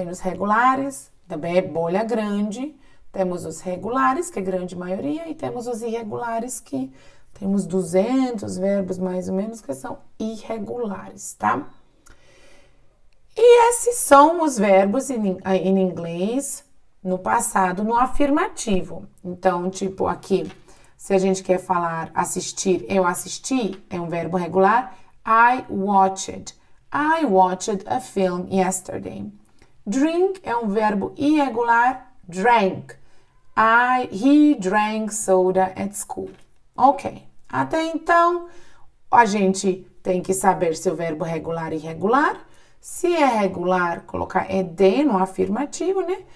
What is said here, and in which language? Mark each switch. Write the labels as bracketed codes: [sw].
[pt] Tem os regulares, também é bolha grande. Temos os regulares, que é grande maioria, e temos os irregulares, que temos 200 verbos mais ou menos, que são irregulares, tá? E esses são os verbos em inglês no passado, no afirmativo. Então, tipo aqui, se a gente quer falar assistir, eu assisti, é um verbo regular. [en] I watched a film yesterday. [pt] Drink é um verbo irregular. Drank. [en] He drank soda at school. Ok. [pt] Até então, a gente tem que saber se o verbo é regular e irregular. Se é regular, colocar ed no afirmativo, né?